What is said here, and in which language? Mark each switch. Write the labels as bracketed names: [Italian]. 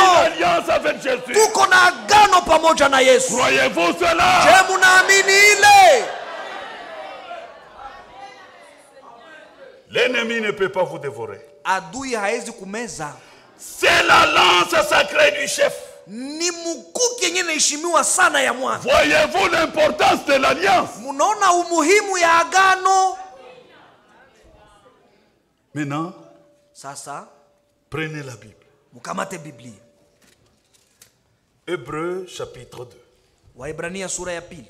[French] une alliance avec Jésus. [Swahili] Tuko na agano pamoja na Yesu. [French] Croyez-vous cela? [Swahili] Je munaamini ile? [French] L'ennemi ne peut pas vous dévorer. [Swahili] Adui haezi kumeza. [French] C'est la lance sacrée du chef. [Swahili] Ni mkuki yenye inaheshimiwa sana ya mwana. [French] Voyez-vous l'importance de l'alliance? [Swahili] Munaona umuhimu ya agano? [French] Maintenant, [Swahili] Sasa [French] prenez la Bible. [Swahili] mukamate Biblia. [French] Hébreux chapitre 2. [Swahili] Waebrania sura ya pili.